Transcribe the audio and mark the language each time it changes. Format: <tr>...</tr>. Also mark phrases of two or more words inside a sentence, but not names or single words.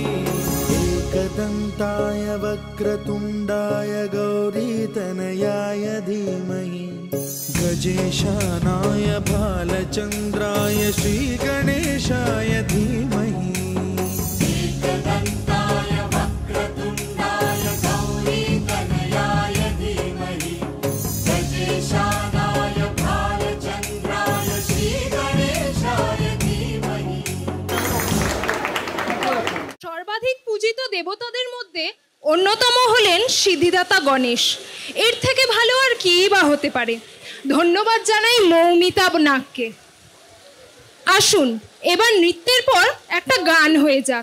<sa>एकदन्ताय वक्रतुण्डाय गौरीतनयाय धीमहि गजेशानाय भालचन्द्राय श्रीगणेशाय धीमहि एकदन्ताय वक्रतुण्डाय गौरीतनयाय धीमहि गजेशानाय भालचन्द्राय श्रीगणेशाय धीमहि।</sa> <bn>সর্বাধিক পূজিত দেবতাদের মধ্যে অন্যতম হলেন সিদ্ধিদাতা গণেশ। এর থেকে ভালো আর কি বা হতে পারে। ধন্যবাদ জানাই মৌমিতা নাগকে। আসুন এবার নৃত্যের পর একটা গান হয়ে যাক।</bn>